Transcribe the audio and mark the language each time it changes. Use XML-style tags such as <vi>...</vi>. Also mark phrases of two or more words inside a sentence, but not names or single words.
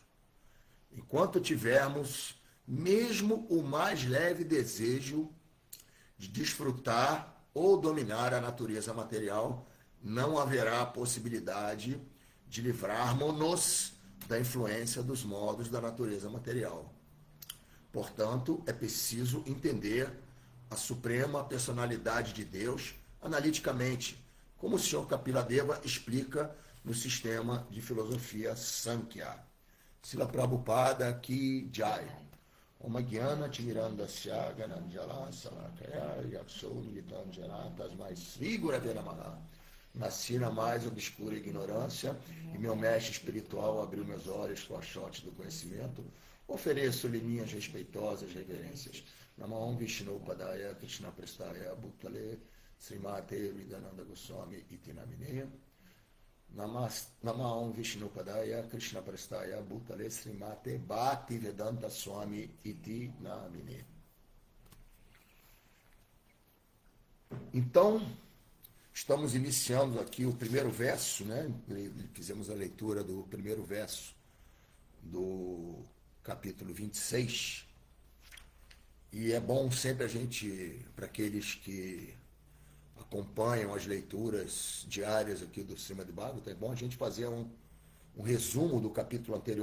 <pt>Enquanto tivermos mesmo o mais leve desejo de desfrutar ou dominar a natureza material, não haverá possibilidade de livrarmos-nos da influência dos modos da natureza material. Portanto, é preciso entender a suprema personalidade de Deus analiticamente, como o Sr. Kapila Deva explica no sistema de filosofia Sankhya.</pt> <sa>Srila Prabhupada</sa> <hi>Ki Jai.</hi> <sa>Om Gyana Timirandasya Gananjala Salakaya Yaksoni Gitanjana Tasmai Sri Gurave Namaha.</sa> <pt>Nasci na mais obscura ignorância e meu mestre espiritual abriu meus olhos com a sorte do conhecimento. Ofereço-lhe minhas respeitosas reverências.</pt> <sa>Namaham Vishnu Padaya Krishna Prestaya Bhutale Srimate Vidananda Goswami Iti Namine. Namaham Vishnu Padaya Krishna Prestaya Bhutale Srimate Bhakti Vedanta Swami Iti Namine.</sa> <pt>Então, estamos iniciando aqui o primeiro verso, né? Fizemos a leitura do primeiro verso do capítulo 26. E é bom sempre a gente, para aqueles que acompanham as leituras diárias aqui do Srimad Bhagavatam, é bom a gente fazer um resumo do capítulo anterior.</pt>